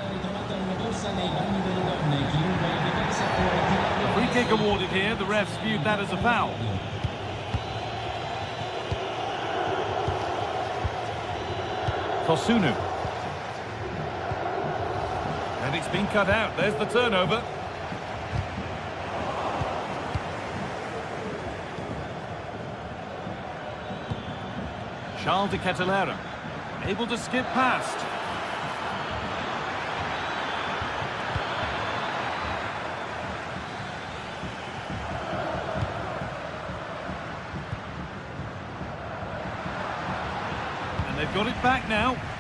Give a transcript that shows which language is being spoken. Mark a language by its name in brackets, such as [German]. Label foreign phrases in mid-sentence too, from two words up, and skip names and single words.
[English] Free kick awarded here. The refs viewed that as a foul. Kosunu. And it's been cut out. There's the turnover. Charles de Kettelera, able to skip past. And they've got it back now.